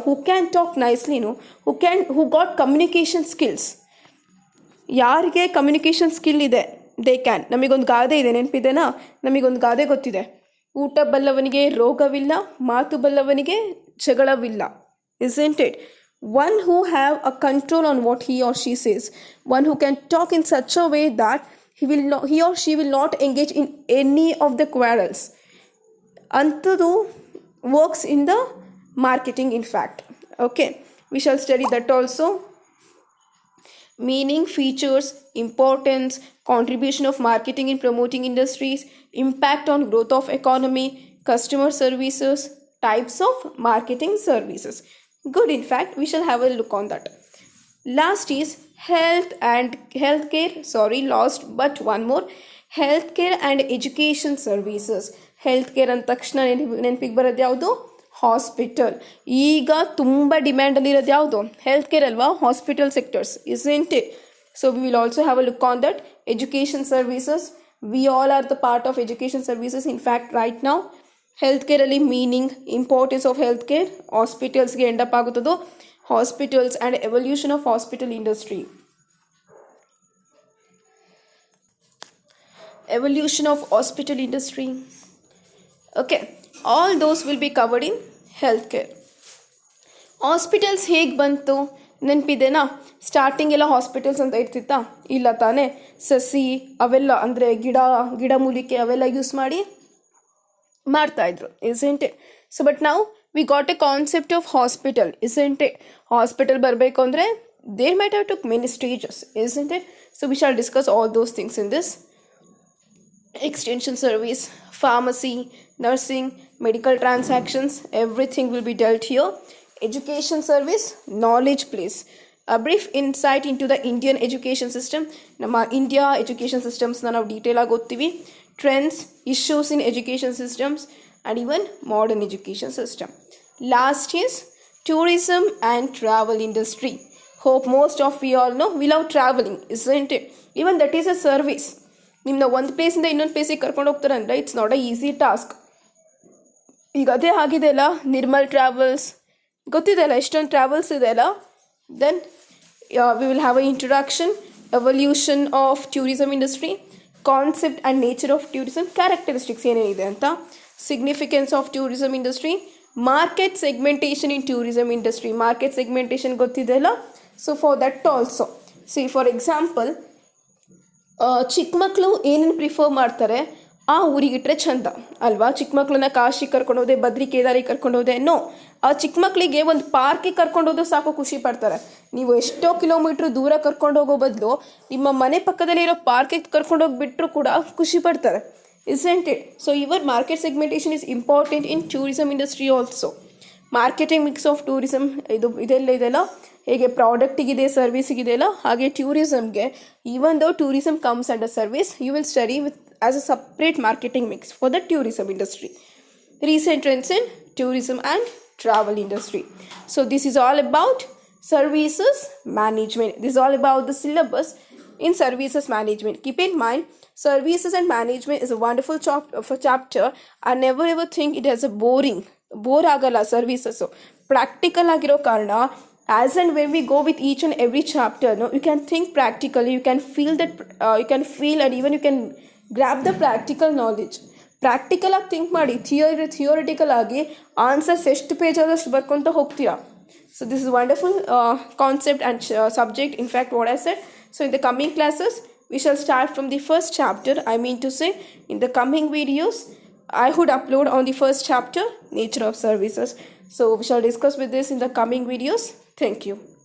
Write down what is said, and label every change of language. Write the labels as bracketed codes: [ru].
[en] Who can talk ನೈಸ್ಲಿನು, who got communication skills. [kn] ಯಾರಿಗೆ communication skill ಇದೆ, [en] They can. [kn] ನಮಗೊಂದು ಗಾದೆ ಇದೆ, ನೆನಪಿದೆನಾ? ನಮಗೊಂದು ಗಾದೆ ಗೊತ್ತಿದೆ, ಊಟ ಬಲ್ಲವನಿಗೆ ರೋಗವಿಲ್ಲ, ಮಾತು ಬಲ್ಲವನಿಗೆ ಜಗಳವಿಲ್ಲ. [en] Isn't it? One who have a control on what he or she says, one who can talk in such a way that he or she will not engage in any of the quarrels. Antadu works in the marketing, in fact. Okay, we shall study that also. Meaning, features, importance, contribution of marketing in promoting industries, impact on growth of economy, customer services, types of marketing services. Good, in fact, we shall have a look on that. Last is healthcare. Lost, but one more. Healthcare and education services. [kn] Healthcare ಅಂದ ತಕ್ಷಣ ನೆನಪಿಗೆ ಬರೋದು ಯಾವುದು? Hospital. ಈಗ ತುಂಬ ಡಿಮ್ಯಾಂಡಲ್ಲಿರೋದು ಯಾವುದು? Health care ಅಲ್ವಾ? [en] Hospital sectors, isn't it? So we will also have a look on that. Education services, we all are the part of education services. In fact right [kn] ನಾವು [en] health ಕೇರಲ್ಲಿ meaning, importance of health care, ಹಾಸ್ಪಿಟಲ್ಸ್ಗೆ [kn] end up ಆಗುತ್ತದೋ, [en] Hospitals and evolution of hospital industry. Evolution of hospital industry. Okay, all those will be covered in healthcare. [kn] Hospitals ಹೇಗೆ ಬಂತು ನೆನಪಿದೆನಾ? Starting ಎಲ್ಲ hospitals ಅಂತ ಇರ್ತಿತ್ತಾ? ಇಲ್ಲ ತಾನೇ. ಸಸಿ ಅವೆಲ್ಲ ಅಂದರೆ ಗಿಡ ಮೂಲಿಕೆ ಅವೆಲ್ಲ ಯೂಸ್ ಮಾಡ್ತಾಯಿದ್ರು, [en] Isn't it? So but [kn] ನಾವು [en] we got a concept of hospital, isn't it? Hospital [kn] ಬರಬೇಕು ಅಂದರೆ [en] there might have took many stages, isn't it? So we shall discuss all those things in this. Extension service, pharmacy, nursing, medical transactions, everything will be dealt here. Education service, knowledge place. A brief insight into the Indian education system. [kn] ನಮ್ಮ India education ಸಿಸ್ಟಮ್ಸ್ನ ನಾವು detail ಆಗಿ ಓದ್ತೀವಿ. [en] Trends, issues in education systems and even modern education system. Last is tourism and travel industry. Hope most of you all know we love traveling, isn't it? Even that is a service. [kn] ನಿಮ್ಮನ್ನ ಒಂದು ಪ್ಲೇಸಿಂದ ಇನ್ನೊಂದು ಪ್ಲೇಸಿಗೆ ಕರ್ಕೊಂಡು ಹೋಗ್ತಾರೆ ಅಂದರೆ [en] It's not a easy task. [kn] ಈಗ ಅದೇ ಆಗಿದೆ ಅಲ್ಲ, ನಿರ್ಮಲ್ ಟ್ರಾವೆಲ್ಸ್ ಗೊತ್ತಿದೆ ಅಲ್ಲ, ಎಷ್ಟೊಂದು ಟ್ರಾವೆಲ್ಸ್ ಇದೆ ಅಲ್ಲ. [en] then we will have a introduction, evolution of tourism industry, concept and nature of tourism, characteristics [kn] ಏನೇನಿದೆ ಅಂತ, [en] significance of tourism industry, market segmentation in tourism industry. [kn] Market segmentation ಗೊತ್ತಿದೆಯಲ್ಲ, [en] so for that also, see for example, [kn] ಚಿಕ್ಕ ಮಕ್ಕಳು ಏನೇನು prefer ಮಾಡ್ತಾರೆ ಆ ಊರಿಗಿಟ್ರೆ ಚಂದ ಅಲ್ವಾ. ಚಿಕ್ಕ ಮಕ್ಕಳನ್ನ ಕಾಶಿ ಕರ್ಕೊಂಡೋದೆ, ಬದ್ರಿ ಕೇದಾರಿಗೆ ಕರ್ಕೊಂಡೋದೆ, [en] no, [kn] ಆ ಚಿಕ್ಕ ಮಕ್ಕಳಿಗೆ ಒಂದು ಪಾರ್ಕಿಗೆ ಕರ್ಕೊಂಡೋದು ಸಾಕು ಖುಷಿ ಪಡ್ತಾರೆ. ನೀವು ಎಷ್ಟೋ ಕಿಲೋಮೀಟ್ರ್ ದೂರ ಕರ್ಕೊಂಡೋಗೋ ಬದಲು ನಿಮ್ಮ ಮನೆ ಪಕ್ಕದಲ್ಲಿರೋ ಪಾರ್ಕಿಗೆ ಕರ್ಕೊಂಡೋಗ್ಬಿಟ್ರು ಕೂಡ ಖುಷಿ ಪಡ್ತಾರೆ, [en] isn't it? So your market segmentation is important in tourism industry also. Marketing mix of tourism [kn] ಇದೆಲ್ಲ ಇದೆಲ್ಲ ಹೇಗೆ ಪ್ರಾಡಕ್ಟಿಗಿದೆ, ಸರ್ವಿಸಿಗಿದೆ ಅಲ್ಲ, ಹಾಗೆ [en] ಟೂರಿಸಮ್ಗೆ, even though tourism comes under service, you will study with us a separate marketing mix for the tourism industry. Recent trends in tourism and travel industry. So this is all about services management. This is all about the syllabus in services management. Keep in mind, services and management is a wonderful chapter. I never ever think it has a [kn] bore ಆಗಲ್ಲ services. Practical ಆಗಿರೋ ಕಾರಣ [en] As and when we go with each and every chapter, you can think practically, you can feel that, you can feel and even you can grab the practical knowledge. [kn] Practical ಆಗಿ think ಮಾಡಿ, theoretical ಆಗಿ answers ಎಷ್ಟು page ಆದಷ್ಟು ಬರ್ಕೊತ ಹೋಗ್ತೀರಾ. [en] So this is wonderful concept and subject, in fact what I said. So in the coming classes, we shall start from the first chapter. I mean to say, in the coming videos, I would upload on the first chapter, nature of services. So we shall discuss with this in the coming videos. Thank you.